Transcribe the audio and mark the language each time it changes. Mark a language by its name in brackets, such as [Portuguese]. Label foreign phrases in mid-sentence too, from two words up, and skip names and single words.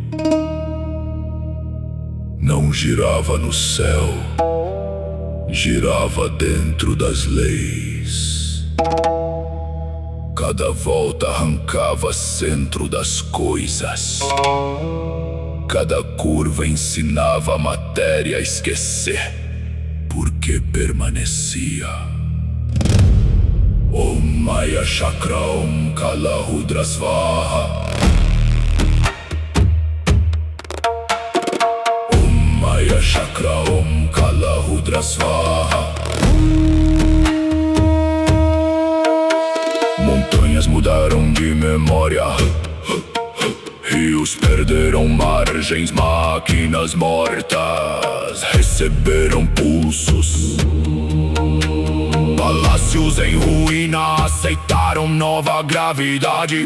[Portuguese] Não girava no céu, girava dentro das leis. Cada volta arrancava centro das coisas. Cada curva ensinava a matéria a esquecer, porque permanecia. [Sanskrit] Om Maya Chakra Om Kala Rudra Svaha. Om Maya Chakra Om Kala Rudra Svaha. [Portuguese] Montanhas mudaram de memória, rios perderam margens, máquinas mortas receberam pulsos. Palácios em ruína aceitaram nova gravidade.